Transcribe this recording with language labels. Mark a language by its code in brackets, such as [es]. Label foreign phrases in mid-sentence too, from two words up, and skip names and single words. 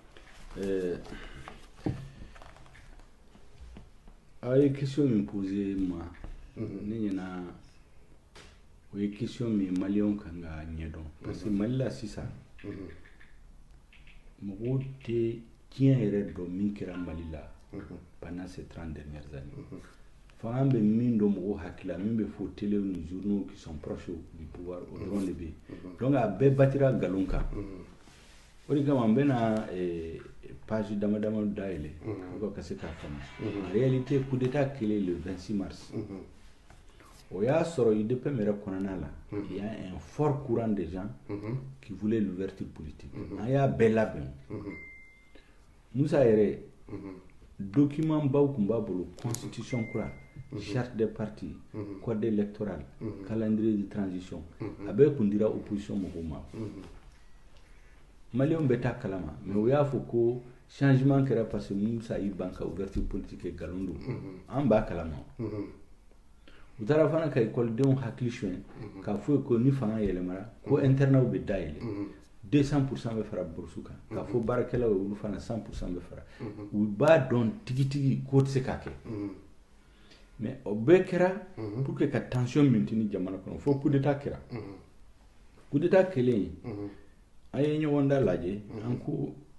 [bm] A ye question min posé ma ne ɲɛna o ye question min maliyɛnw kan ka ɲɛdɔn parce que Mali la sisan mɔgɔw tɛ diɲɛ yɛrɛ dɔn min kɛra Mali la [fr] pendant ces 30 dernières années [bm] fanga bɛ min dɔn mɔgɔw hakili la min bɛ fɔ télé ni [fr] journaux qui sont proches du pouvoir [bm] o dɔrɔn de bɛ yen donc a bɛɛ batira nkalon kan o de kama n bɛna page dama dama dayɛlɛ pour ka se k'a faamu [fr] en réalité coup d'état [bm] kɛlen [fr] le 26 mars [bm] o y'a sɔrɔ UDPM yɛrɛ kɔnɔna la [fr] il y a un fort courant de gens qui voulaient l'ouverture politique [bm] an y'a bɛɛ labɛn Musa yɛrɛ document baw tun b'a bolo [fr] constitution kura charte des partis code électoral calendrier de transition [bm] a bɛɛ tun dira opposition mɔgɔw ma Maliens bɛ taa kalama mais o y'a fɔ ko changement kɛra parce que Musa y'i ban ka ouverture politique kɛ nkalon don an b'a kalama u taara fana ka ekɔlidenw hakili suɲɛ k'a fɔ ko ni fanga yɛlɛmara ko internat bɛ dayɛlɛ 200% bɛ fara bourse kan k'a fɔ baarakɛlaw ye olu fana 100% bɛ fara u b'a dɔn tigitigi k'o tɛ se k'a kɛ mais o bɛɛ kɛra [fr] pour que [bm] ka tension maintenir jamana kɔnɔ fo [fr] coup d'état [bm] kɛra [fr] coup d'état [bm] kɛlen an ye ɲɔgɔn da lajɛ an ko